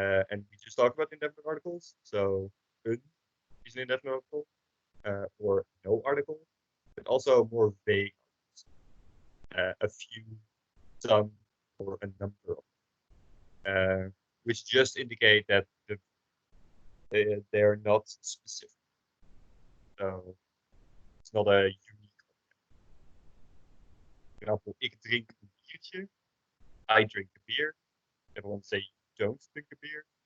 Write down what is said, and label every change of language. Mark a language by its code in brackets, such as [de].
[en] And we just talked about indefinite articles. So een is an indefinite article, or no article, but also more vague articles. A few, some, or a number of, which just indicate that they're not specific. So it's not a unique. For example, [nl] ik drink een biertje. [en] I drink a beer. Everyone say you don't drink a beer.